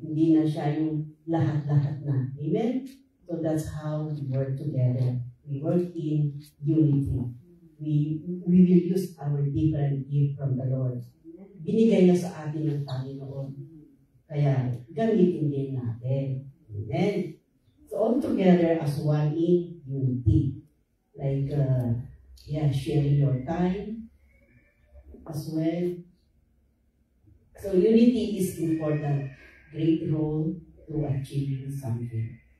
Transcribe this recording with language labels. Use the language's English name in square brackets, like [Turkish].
[Filipino] Hindi na siya yung lahat-lahat na. Amen? [English] So that's how we work together. We work in unity. We will use our different gift from the Lord. [Filipino] Binigay niya sa atin ng Panginoon. Kaya, gamitin din natin. Amen? [English] So, all together as one in unity. Like, sharing your time as well. So, unity is important. Great role to achieving something.